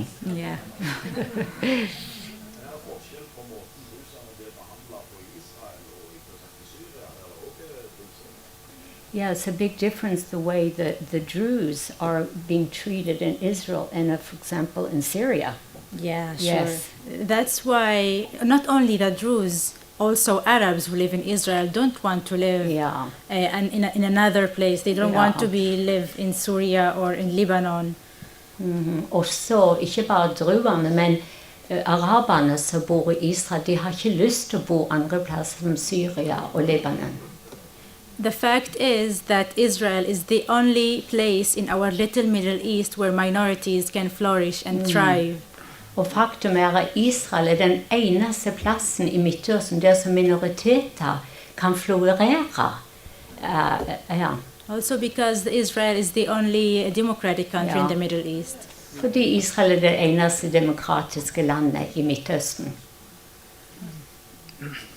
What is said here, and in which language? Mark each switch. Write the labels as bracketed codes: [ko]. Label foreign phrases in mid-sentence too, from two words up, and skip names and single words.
[en] Yeah. Yeah, it's a big difference the way that the Druze are being treated in Israel and, for example, in Syria. Yeah, sure. Yes. That's why not only the Druze, also Arabs who live in Israel don't want to live and in another place. They don't want to live in Syria or in Lebanon. [no] Også, ikke bare druene, men araberne som bor i Israel, de har ikke lyst til å bo andre plasser som Syria og Libanon. [en] The fact is that Israel is the only place in our little Middle East where minorities can flourish and thrive. [no] Og faktum er at Israel er den eneste plassen i Midtøsten der som minoriteter kan florere. [en] Also because Israel is the only democratic country in the Middle East. [no] Fordi Israel er det eneste demokratiske landet i Midtøsten.